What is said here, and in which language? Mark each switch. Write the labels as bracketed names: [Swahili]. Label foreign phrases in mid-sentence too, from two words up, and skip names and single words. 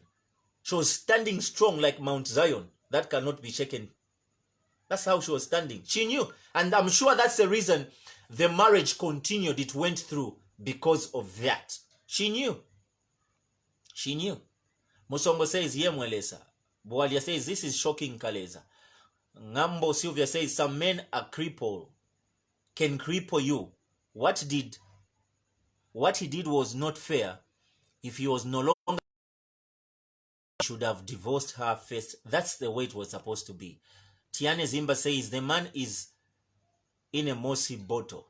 [English] She was standing strong like Mount Zion. That cannot be shaken. That's how she was standing. She knew. And I'm sure that's the reason the marriage continued. It went through because of that. She knew. She knew. Musongo says, [Bemba] ye mwelesa. [English] Boalia says, this is shocking, Kaleza. Ngambo Sylvia says, some men are crippled. Can cripple you. What he did was not fair. If he was no longer, he should have divorced her first. That's the way it was supposed to be. Tiane Zimba says, the man is in a mossy bottle.